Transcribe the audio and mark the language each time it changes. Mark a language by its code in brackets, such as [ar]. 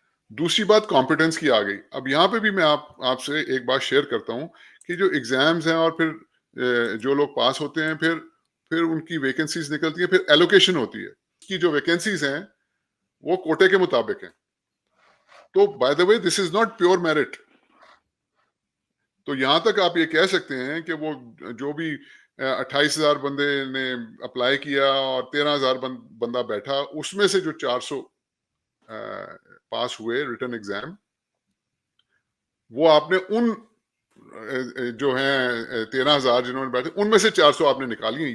[ur] دوسری بات کمپیٹنس کی آ گئی. اب یہاں پہ بھی میں آپ سے ایک بات شیئر کرتا ہوں کہ جو ایگزامز ہیں اور پھر جو لوگ پاس ہوتے ہیں پھر ان کی ویکنسیز نکلتی ہیں, پھر ایلوکیشن ہوتی ہے. کی جو ویکنسیز ہیں وہ کوٹے کے مطابق ہیں. تو [en] By the way this is not pure merit. [ur] تو یہاں تک آپ یہ کہہ سکتے ہیں کہ وہ جو بھی 28,000 بندے نے اپلائی کیا اور 13,000 بندہ بیٹھا, اس میں سے جو 400 پاس ہوئے ریٹن ایگزام, وہ آپ نے ان جو ہیں 13,000 جنہوں نے بیٹھے ان میں سے 400 آپ نے نکالی ہیں.